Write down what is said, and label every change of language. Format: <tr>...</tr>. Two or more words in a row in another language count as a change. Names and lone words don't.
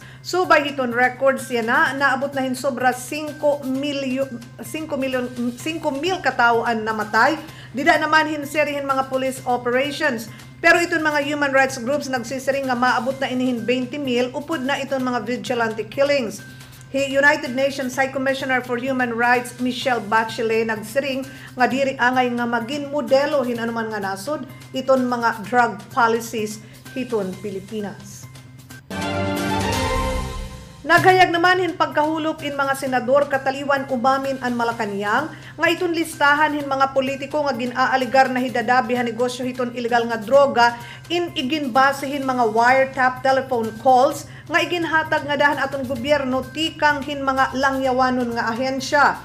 <war>So by hiton records yan na naabot na hin sobra 5 mil katawaan namatay. Dida naman hinserihin mga</war> <en>police operations.</en> <war>Pero iton mga</war> <en>human rights groups</en> <war>nagsisiring nga maabot na inihin 20,000 upod na iton mga</war> <en>vigilante killings.</en> <war>United Nations High Commissioner for Human Rights Michelle Bachelet nagsiring nga diri angay nga maging modelo hin anuman nga nasod iton mga</war> <en>drug policies</en> <war>hiton Pilipinas. Naghayag naman hin pagkahulop in mga senador kataliwan umamin an Malacanang nga iton listahan hin mga politiko nga ginaaligar na hidadabi ha negosyo hiton illegal nga droga in iginbasehin mga</war> <en>wiretap telephone calls</en> <war>nga iginhatag nga dahan aton gobyerno tikang hin mga langyawanon nga ahensya.</war>